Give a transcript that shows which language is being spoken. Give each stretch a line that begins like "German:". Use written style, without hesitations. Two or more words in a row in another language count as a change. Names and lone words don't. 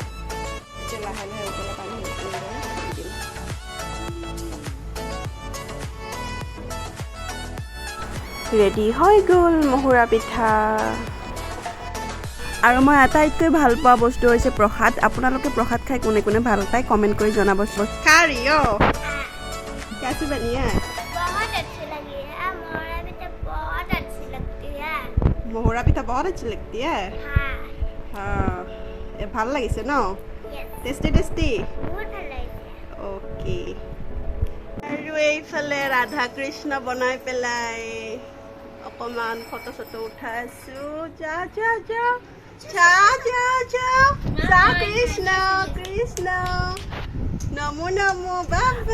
Assamese: এতিয়া লাহে লাহে উতলা পানী দি দিম। ৰেডি হৈ গ'ল মোহৰা পিঠা। আৰু মই আটাইতকৈ ভাল পোৱা বস্তু হৈছে প্ৰসাদ। আপোনালোকে প্ৰসাদ খাই কোনে কোনে ভাল পায় কমেণ্ট কৰি জনাব।
Hindi: খাৰিও कैसी बनी है? बहुत अच्छी लगी है। मोहरा पिठा बहुत अच्छी लगती है। मोहरा पिठा बहुत अच्छी लगती है। हाँ हाँ ये
Assamese: ভাল লাগিছে ন?
English: tasty tasty
Assamese: बहुत ভাল লাগিছে। ওকে। আৰু এইফালে ৰাধা কৃষ্ণ বনাই পেলাই অকণমান ফটো চটো উঠাই আছোঁ। যা যা যা যা যা যা যা কৃষ্ণ কৃষ্ণ নমো নমো বাবা।